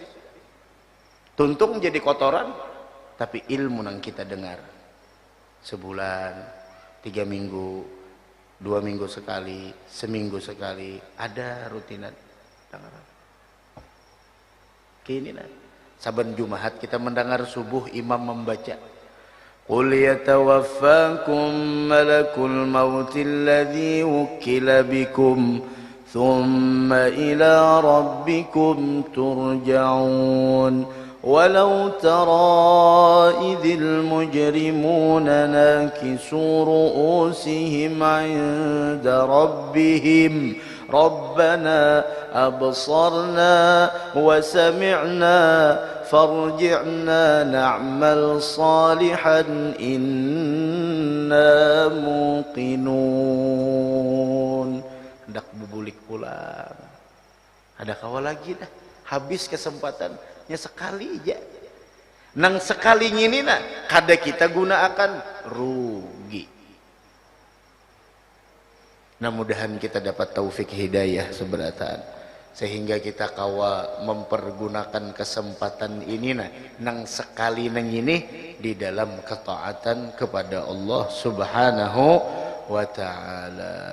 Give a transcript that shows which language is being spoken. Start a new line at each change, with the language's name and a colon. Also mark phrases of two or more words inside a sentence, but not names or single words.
Banjar: Tuntung jadi kotoran, tapi ilmu nang kita dengar. Sebulan, 3 minggu, 2 minggu sekali, seminggu sekali, ada rutinan. Kini nah, saban Jumat kita mendengar subuh imam membaca
Arabic: Qul yatawaffakum malakul mautil ladzi wukila bikum thumma ila rabbikum turja'un walau tara idhil mujrimuna nakisu ru'usihim 'inda rabbihim ربنا أبصرنا وسمعنا فارجعنا نعمل صالحا إنا موقنون.
Banjar: Hendak bubulik pulang. Ada kawal lagi dah. Habis kesempatannya sekali aja. Nang sekali ngini nah, kada kita gunakan rugi. Nah, mudahan kita dapat taufik hidayah seberataan sehingga kita kawa mempergunakan kesempatan ini nang sekali nang ini di dalam ketaatan kepada Allah
Arabic: Subhanahu wa taala.